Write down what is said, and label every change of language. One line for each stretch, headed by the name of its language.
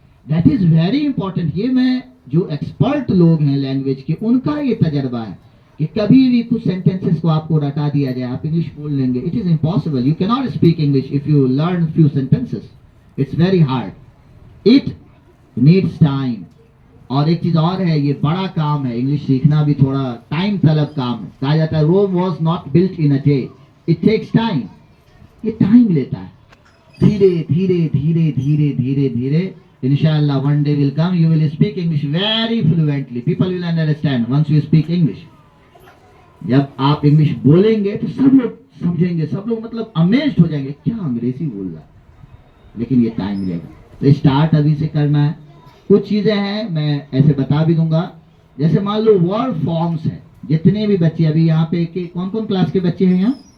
English: That is very important.
Hindi: ये मैं जो एक्सपर्ट लोग हैं लैंग्वेज के, उनका ये तजर्बा है कि कभी भी कुछ सेंटेंसेस को आपको रटा दिया जाए, आप इंग्लिश बोल लेंगे,
English: It is impossible. You can not speak English if you learn few sentences, it's very hard, it needs time.
Hindi: और एक चीज और है, ये बड़ा काम है, इंग्लिश सीखना भी थोड़ा टाइम तलब काम है। कहा जाता है
English: Rome was not built in a day, it takes time.
Hindi: ये टाइम लेता है, धीरे धीरे धीरे धीरे धीरे धीरे इंशाअल्लाह
English: one day will come, you will speak English very fluently, people will understand once you speak English।
Hindi: जब आप इंग्लिश बोलेंगे तो सब लोग समझेंगे, सब लोग मतलब अमेज्ड हो जाएंगे, क्या अंग्रेजी बोल रहा है। लेकिन ये टाइम लेगा, तो स्टार्ट अभी से करना है। कुछ चीजें हैं मैं ऐसे बता भी दूंगा, जैसे मान लो वर्ड फॉर्म्स है, जितने भी बच्चे अभी यहाँ पे कौन कौन क्लास के बच्चे हैं यहाँ?